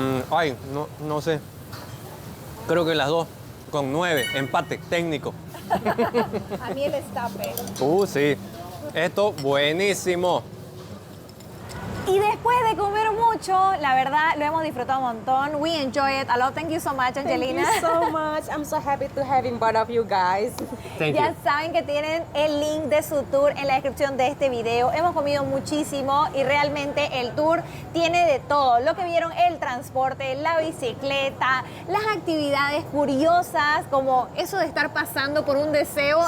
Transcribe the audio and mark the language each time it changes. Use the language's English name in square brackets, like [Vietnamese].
[Spanish] Ay, no sé. Creo que las dos. Con 9. Empate técnico. A mí el estape. Sí. Esto buenísimo. Y después de comer mucho, la verdad lo hemos disfrutado un montón. [English] We enjoy it a lot. Thank you so much, Angelina. Thank you so much. I'm so happy to having both of you guys. Thank [Spanish] Ya [English] you. [Spanish] saben que tienen el link de su tour en la descripción de este video. Hemos comido muchísimo y realmente el tour tiene de todo. Lo que vieron, el transporte, la bicicleta, las actividades curiosas, como eso de estar pasando por un deseo